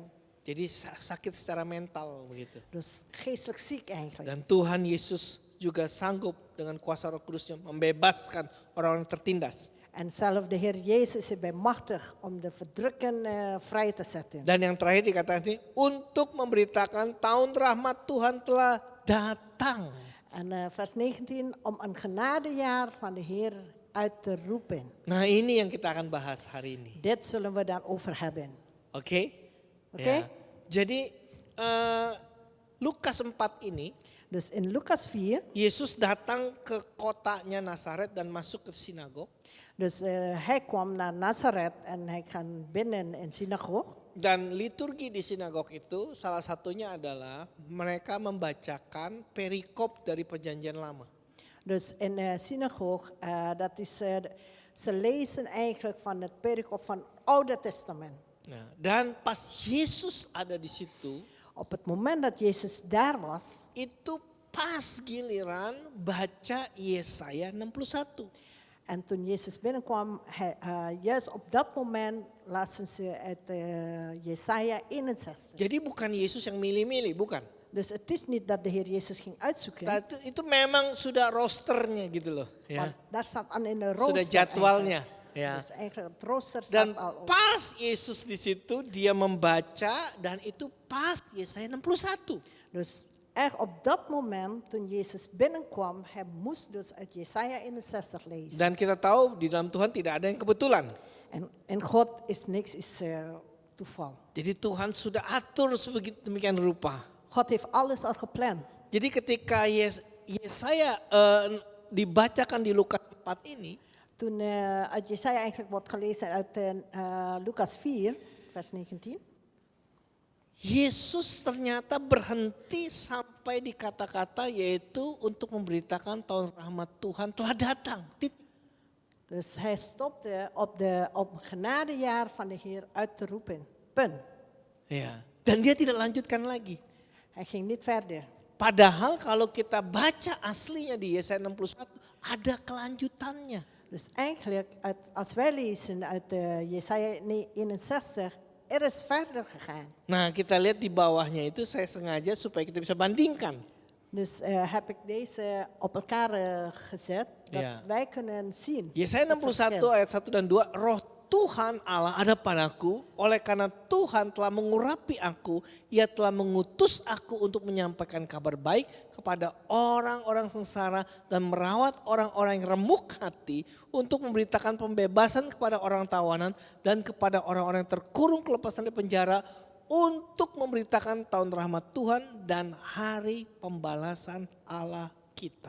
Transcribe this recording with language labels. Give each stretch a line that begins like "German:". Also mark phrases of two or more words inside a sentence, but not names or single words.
Indonesian: Jadi sakit secara mental begitu.
Dutch: Dus geestelijk ziek eigenlijk.
Indonesian: Dan Tuhan Yesus juga sanggup dengan kuasa Roh Kudusnya membebaskan orang-orang tertindas.
Dutch: En zelf de Heer Jezus is bijmachtig om de verdrukken vrij te zetten.
Indonesian: Dan yang terakhir dikatakan ini untuk memberitakan tahun rahmat Tuhan telah datang.
Dutch: En vers 19, om een genadejaar van de Heer uit te roepen.
Indonesian: Nah ini yang kita akan bahas hari ini.
Dutch: Dit zullen we dan over hebben.
Indonesian: Oke?
Dutch: Oke.
Indonesian: Ya. Jadi Lukas 4 ini
Dutch: Dus in Lucas 4,
Indonesian: Yesus datang ke kotanya Nazaret dan masuk ke sinagog.
Dutch: dus hij kwam naar Nazareth en hij ging binnen in synagoge.
Indonesian: Dan liturgi di sinagog itu salah satunya adalah mereka membacakan perikop dari perjanjian lama.
Dutch: Dus in de synagoge, dat is, ze lezen eigenlijk van het perikop van het Oude Testament.
Indonesian: Nah, dan pas Yesus ada di situ,
Dutch: Op het moment dat Jezus daar was,
Indonesian: itu pas giliran baca Yesaya 61.
Dutch: En toen Jezus binnenkwam, juist op dat moment lazen ze uit Jesaja 61.
Indonesian: Jadi bukan Yesus yang milih-milih, bukan.
Dutch: Dus het is niet dat de Heer Jezus ging uitzoeken.
Indonesian: Nah, itu memang sudah rosternya gitu loh.
Dutch: Want
Indonesian: Ya.
Dutch: daar staat aan in de rooster.
Indonesian: Sudah jadwalnya.
Dutch: eigenlijk.
Indonesian: Ya.
Dutch: Dus eigenlijk het rooster
Indonesian: Dan
Dutch: staat al op.
Indonesian: pas Yesus di situ dia membaca dan itu pas Yesaya 61.
Dutch: Dus echt op dat moment, toen Jezus binnenkwam, hij moest dus uit Jesaja 61 lezen.
Indonesian: Dan kita tahu di dalam Tuhan tidak ada yang kebetulan.
Dutch: En in God is niks toeval.
Indonesian: Jadi Tuhan sudah atur demikian rupa.
Dutch: God heeft alles al gepland.
Indonesian: Jadi ketika Yesaya dibacakan di Lukas 4 ini,
Dutch: Toen uit Jesaja eigenlijk wordt gelezen uit Lucas 4, vers 19.
Indonesian: Yesus ternyata berhenti sampai di kata-kata yaitu untuk memberitakan tahun rahmat Tuhan telah datang.
Dutch: Dus hij stopte op genadejaar van de Heer uit te roepen. Punt.
Indonesian: Ya. Dan dia tidak lanjutkan lagi.
Dutch: Hij ging niet verder.
Indonesian: Padahal kalau kita baca aslinya di Yesaya 61 ada kelanjutannya.
Dutch: Dus eigenlijk, als wij lezen uit Jesaja 61, er is verder gegaan.
Indonesian: Nah kita lihat di bawahnya itu saya sengaja supaya kita bisa bandingkan.
Dutch: Dus heb ik deze op elkaar gezet, dat Ja. wij kunnen zien.
Indonesian: Yesaya
Dutch: het
Indonesian: 61
Dutch: verschil.
Indonesian: ayat 1 dan 2, roh Tuhan Allah ada padaku, oleh karena Tuhan telah mengurapi aku, ia telah mengutus aku untuk menyampaikan kabar baik kepada orang-orang sengsara dan merawat orang-orang yang remuk hati, untuk memberitakan pembebasan kepada orang tawanan dan kepada orang-orang yang terkurung kelepasan dari penjara, untuk memberitakan tahun rahmat Tuhan dan hari pembalasan Allah kita.